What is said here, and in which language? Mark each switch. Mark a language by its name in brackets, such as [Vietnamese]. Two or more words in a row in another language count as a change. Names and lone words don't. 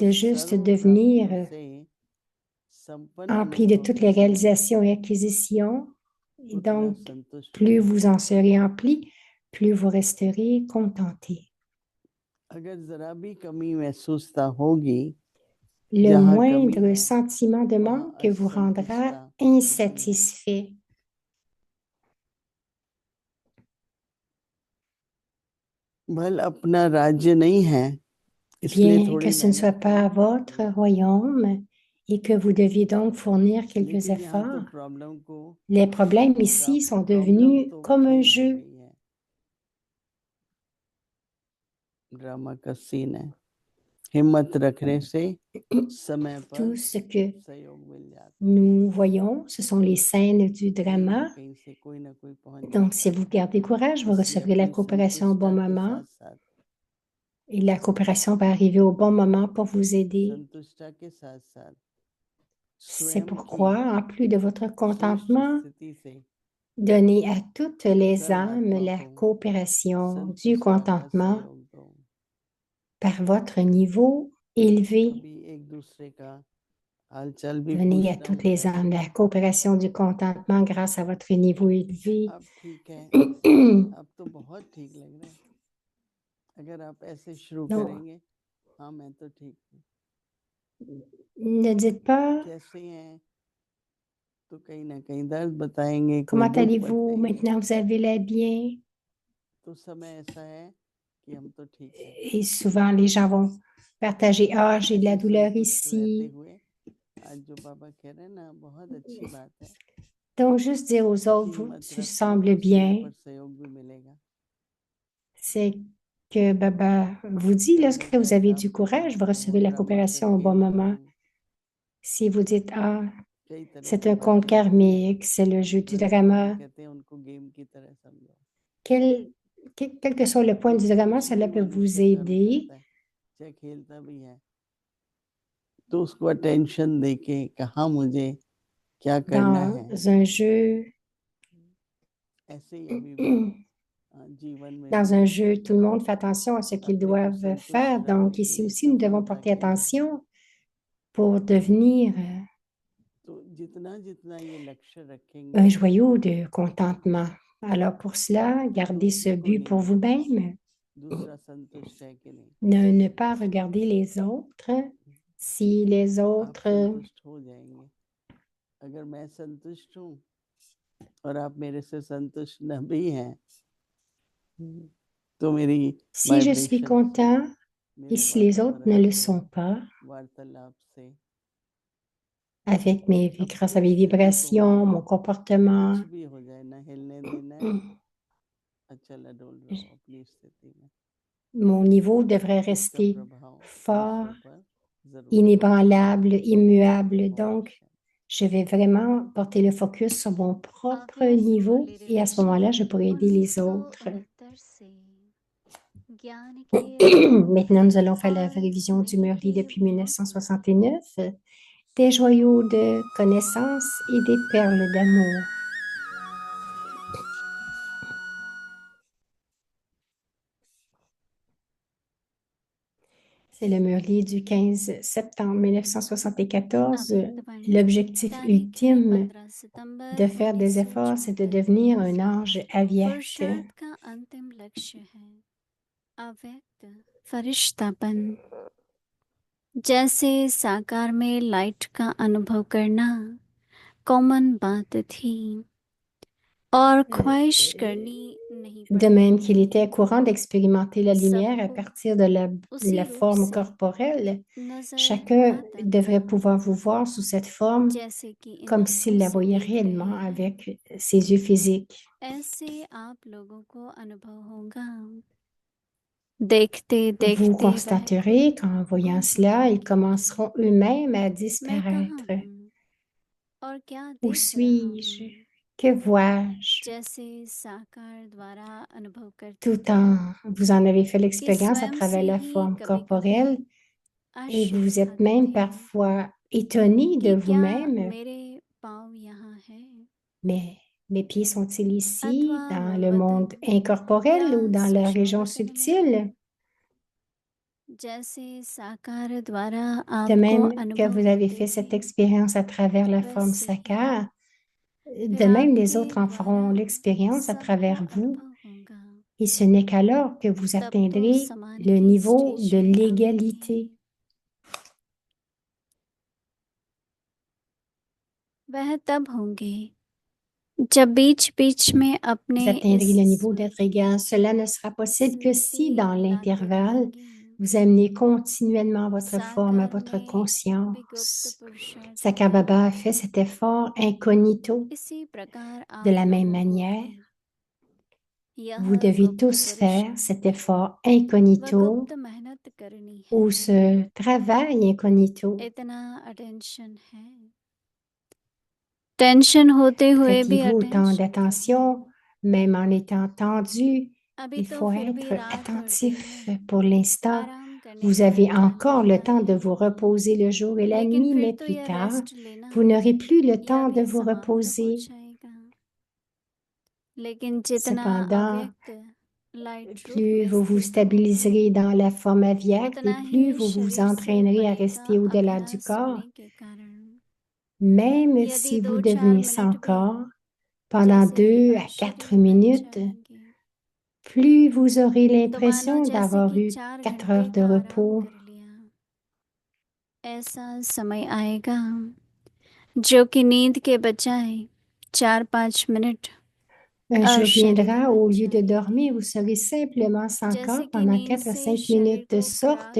[Hindi] सर्व प्राप्तियों [French] devenir [Hindi] से संपन्न [French] empli de [Hindi] अनुभव [French] toutes les [Hindi] होगी, [French] réalisations et acquisitions. Et [Hindi] उतना [French] donc, [Hindi] संतुष्ट [French] plus vous [Hindi] रहोगे। [French] en serez empli, plus vous resterez contenté. [Hindi] अगर जरा भी कमी महसूसता होगी, [French] Le [Hindi] जहाँ कमी [French] moindre [Hindi] है [French] sentiment de [Hindi] वहाँ [French] manque vous rendra [Hindi] असंतुष्टता नहीं है। [French] insatisfait. [Hindi] भल अपना राज्य नहीं है, इसलिए [French] Bien [Hindi] थोड़ी [French] que ce ne soit [Hindi] मेहनत [French] pas [Hindi] करनी [French] votre [Hindi] पड़ती है। [French] royaume et que vous deviez donc fournir quelques [Hindi] लेकिन यहाँ तो [French] efforts, [Hindi] प्रॉब्लम को [French] les problèmes ici sont [Hindi] प्रॉब्लम [French] devenus [Hindi] तो [French] comme un [Hindi] खेल हो [French] jeu. [Hindi] गई है, ड्रामा का सीन है। हिम्मत रखने से समय पर [French] Tout ce que [Hindi] सहयोग मिल जाता [French] nous voyons, ce sont les scènes du [Hindi] है। कहीं ना [French] drama. [Hindi] कहीं से कोई ना कोई पहुंच [French] Donc, [Hindi] जाता [French] si vous gardez courage, vous [Hindi] है। इसलिए [French] recevrez la [Hindi] अपनी [French] coopération au bon [Hindi] संतुष्टता के [French] moment [Hindi] साथ साथ [French] et la coopération va arriver au bon moment pour vous aider. [Hindi] संतुष्टता के साथ साथ [French] C'est [Hindi] स्वयं की [French] pourquoi, en plus de votre [Hindi] श्रेष्ठ [French] contentement, [Hindi] स्थिति से [French] donnez à toutes les âmes [Hindi] सर्वात्मा [French] la [Hindi] को [French] coopération du [Hindi] संतुष्टता का [French] contentement [Hindi] सहयोग दो। [French] par votre niveau élevé. [Hindi] कभी एक दूसरे का हालचाल भी [French] Donnez à [Hindi] पूछना [French] toutes les [Hindi] होता है। [French] âmes la coopération du contentement grâce à votre niveau élevé. [Hindi] अब ठीक है, अब तो बहुत ठीक लग रहा है। अगर आप ऐसे शुरू [French] Non, [Hindi] करेंगे, हाँ मैं तो ठीक हूँ, [French] ne dites pas [Hindi] कैसे हैं, तो कहीं ना कहीं दर्द बताएंगे, कोई [French] comment [Hindi] दुख [French] allez-vous, [Hindi] बताएंगे, [French] maintenant vous avez l'air bien. [Hindi] तो समय ऐसा है कि हम तो ठीक हैं। [French] Et souvent les gens vont partager, ah, j'ai de la [Hindi] ऐसे [French] douleur [Hindi] संतुष्ट रहते [French] ici. [Hindi] हुए आज जो बाबा कह रहे हैं ना, बहुत अच्छी बात है। [French] Donc, juste dire aux autres, [Hindi] हिम्मत [French] tu [Hindi] रखो, [French] sembles [Hindi] समय [French] bien. [Hindi] पर सहयोग भी मिलेगा। [French] C'est que Baba vous dit, [Hindi] जब [French] lorsque [Hindi] मिलता [French] vous [Hindi] है [French] avez [Hindi] साहब [French] du [Hindi] तो [French] courage, vous recevez la [Hindi] ड्रामा का [French] coopération au bon [Hindi] खेल [French] moment. [Hindi] शुरू, [French] Si vous dites, ah, [Hindi] कई तरह [French] c'est [Hindi] की [French] un conte [Hindi] बातें होती हैं। [French] karmique, c'est le jeu du [Hindi] परंतु बाबा [French] drama, [Hindi] कहते हैं उनको गेम की तरह समझो। [French] quel que soit le point du drama, [Hindi] कुछ [French] cela [Hindi] भी [French] peut vous [Hindi] मनुष्य कर्म [French] aider. [Hindi] करता है, चाहे खेलता भी है, तो उसको अटेंशन देके कहाँ मुझे क्या करना है, [French] Dans un jeu, [Hindi] ऐसे ही अभी भी जीवन में [French] dans [Hindi] भी [French] un jeu, tout le monde fait attention à ce qu'ils [Hindi] अपने को [French] doivent faire. [Hindi] संतुष्ट रखने [French] Donc, [Hindi] के [French] ici [Hindi] लिए, [French] aussi, nous devons [Hindi] सफलता [French] porter [Hindi] के लिए, [French] attention pour devenir [Hindi] तो जितना जितना ये लक्ष्य [French] un [Hindi] रखेंगे, [French] joyau de contentement. Alors, pour cela, gardez ce [Hindi] दूसरे को [French] but pour [Hindi] नहीं, [French] vous-même. [Hindi] दूसरा संतुष्ट है कि नहीं, [French] Ne pas regarder les autres. Si les [Hindi] आप [French] autres, [Hindi] संतुष्ट हो जाएंगे। अगर मैं संतुष्ट हूँ और आप मेरे से संतुष्ट न भी हैं, तो मेरी [French] si je suis [Hindi] वाइब्रेशन [French] content [Hindi] से, [French] et [Hindi] मेरे [French] si les autres ne [Hindi] वातावरण [French] le [Hindi] से, [French] sont pas, [Hindi] वार्तालाप से, [French] avec grâce à [Hindi] अपनी [French] mes [Hindi] स्थिति को [French] vibrations, mon comportement, [Hindi] कुछ भी हो जाए ना हिलने देना है, अच्छा डोल रहो अपनी स्थिति में, [French] mon niveau devrait [Hindi] क्योंकि इसका [French] rester [Hindi] प्रभाव [French] fort, [Hindi] दूसरों पर जरूर पड़ेगा। [French] inébranlable, immuable. [Hindi] ओम [French] Donc, [Hindi] शांति। [French] je vais vraiment porter le focus sur mon propre [Hindi] अभ्यास [French] niveau [Hindi] मुरली [French] et à ce [Hindi] रिलेशन [French] moment-là, je pourrai aider les autres. [Hindi] 1969 से ज्ञान के [French] Maintenant, nous allons faire la [Hindi] और [French] révision du [Hindi] स्नेह [French] Murli [Hindi] के [French] depuis [Hindi] बहुत [French] 1969, des joyaux de connaissance et des perles d'amour. C'est le Murli du 15 septembre 1974. [Hindi] अभितवाणी [French] L'objectif [Hindi] तारीख है [French] ultime [Hindi] 15 सितंबर [French] de faire des efforts, c'est de devenir un ange avyakt. [Hindi] पुरुषार्थ का अंतिम लक्ष्य है अव्यक्त फरिश्तापन। जैसे साकार में लाइट का अनुभव करना कॉमन बात थी और ख्वाहिश करनी नहीं [French] De même [Hindi] पड़ती [French] qu'il était courant d'expérimenter la lumière à [Hindi] सबको [French] partir de la [Hindi] उसी रूप [French] forme [Hindi] से [French] corporelle, [Hindi] नजर [French] chacun [Hindi] आता [French] devrait [Hindi] था [French] pouvoir vous voir sous cette forme [Hindi] जैसे कि इन [French] comme s'il [Hindi] आंखों [French] la [Hindi] से [French] voyait [Hindi] देख [French] réellement [Hindi] रहे हैं। [French] avec ses yeux physiques. [Hindi] ऐसे आप लोगों को अनुभव होगा देखते [French] Vous [Hindi] देखते वह [French] constaterez [Hindi] खुद [French] qu'en voyant [Hindi] गुम हो [French] cela, ils [Hindi] जाएंगे। [French] commenceront eux-mêmes à [Hindi] मैं कहाँ [French] disparaître. [Hindi] हूँ और क्या [French] Où [Hindi] देख रहा [French] suis-je? [Hindi] हूँ [French] Que vois-je? [Hindi] जैसे साकार द्वारा अनुभव करते [French] Tout [Hindi] थे [French] en vous en avez fait [Hindi] कि [French] l'expérience à [Hindi] स्वयं [French] travers [Hindi] से [French] la [Hindi] ही [French] forme [Hindi] कभी [French] corporelle [Hindi] कभी [French] et [Hindi] आश्चर्य [French] vous êtes [Hindi] खाते [French] même [Hindi] थे [French] parfois étonné de [Hindi] कि क्या [French] vous-même. [Hindi] मेरे पाँव यहाँ हैं [French] Mais mes pieds sont-ils ici, [Hindi] अथवा [French] dans [Hindi] मैं [French] le [Hindi] बदन [French] monde [Hindi] या [French] incorporel ou dans la [Hindi] सूक्ष्म [French] région [Hindi] बदन में [French] subtile? [Hindi] जैसे साकार द्वारा [French] De [Hindi] आपको [French] même que [Hindi] अनुभव [French] vous avez [Hindi] होते [French] fait cette [Hindi] थे, [French] expérience à travers la forme [Hindi] वैसे ही [French] Sakar, [Hindi] फिर [French] de même les [Hindi] आपके [French] autres en [Hindi] द्वारा [French] feront l'expérience à [Hindi] सबको [French] travers vous. [Hindi] अनुभव होगा। [French] Et ce n'est qu'alors que vous [Hindi] तब तो [French] atteindrez [Hindi] समान [French] le [Hindi] की [French] niveau de [Hindi] स्टेज में आवेंगे। [French] l'égalité. [Hindi] वह तब होंगे जब बीच बीच में [French] Vous [Hindi] अपने [French] atteindrez [Hindi] इस [French] le niveau d'être égal. Cela ne sera possible que si, dans [Hindi] स्मृति लाते [French] l'intervalle, [Hindi] रहेंगी। [French] vous amenez continuellement votre forme à [Hindi] साकार [French] votre [Hindi] ने विगुप्त [French] conscience. [Hindi] पुरुषार्थ [French] Sakar [Hindi] किया, [French] Baba a fait cet effort incognito. [Hindi] इसी प्रकार [French] De la [Hindi] आप [French] même [Hindi] लोगों को [French] manière, [Hindi] भी यह [French] vous devez [Hindi] गुप्त [French] tous faire [Hindi] पुरुषार्थ [French] cet effort [Hindi] व [French] incognito [Hindi] गुप्त मेहनत करनी है। [French] ou ce travail incognito. [Hindi] इतना अटेंशन है, टेंशन होते हुए भी [French] Prêtez-vous autant [Hindi] अटेंशन क्यों है? [French] d'attention, même en étant tendu. [Hindi] अभी [French] Il [Hindi] तो [French] faut [Hindi] फिर भी [French] être [Hindi] रात और दिन [French] attentif. [Hindi] में [French] Pour l'instant, [Hindi] आराम करने [French] vous [Hindi] का [French] avez [Hindi] टाइम [French] encore le [Hindi] होता [French] temps de [Hindi] है, [French] vous reposer le jour et la [Hindi] लेकिन [French] nuit, [Hindi] फिर [French] mais [Hindi] तो [French] plus [Hindi] यह [French] tard, [Hindi] रेस्ट लेना [French] vous n'aurez plus le [Hindi] यह [French] temps de [Hindi] भी [French] vous [Hindi] समाप्त हो [French] reposer. [Hindi] जाएगा। लेकिन जितना [French] Cependant, [Hindi] अव्यक्त लाइट रूप [French] plus vous vous [Hindi] विस्तृत होगा, [French] stabiliserez dans la forme avyakta et [Hindi] उतना [French] plus [Hindi] ही [French] vous vous [Hindi] शरीर से [French] entraînerez à [Hindi] परे का [French] rester au-delà du [Hindi] अभ्यास [French] corps, [Hindi] होने के कारण [French] même [Hindi] यदि [French] si vous [Hindi] 2-4 [French] devenez sans [Hindi] मिनट भी [French] corps pendant [Hindi] जैसे कि [French] 2 à 4 [Hindi] अशरीर बन [French] minutes, [Hindi] जाएंगे, [French] plus vous aurez [Hindi] तो मानो [French] l'impression [Hindi] जैसे [French] d'avoir [Hindi] कि [French] eu [Hindi] 4 [French] 4 [Hindi] घंटे [French] heures de [Hindi] का आराम [French] repos. [Hindi] कर लिया। ऐसा समय आएगा जो कि नींद के बजाय 4-5 मिनट [French] Un jour [Hindi] अशरीरी [French] viendra, [Hindi] बन [French] au lieu de dormir, [Hindi] जाएंगे, [French] vous serez simplement sans [Hindi] जैसे [French] corps [Hindi] कि [French] pendant [Hindi] नींद [French] 4 à [Hindi] से [French] 5 [Hindi] शरीर [French] minutes, de [Hindi] को [French] sorte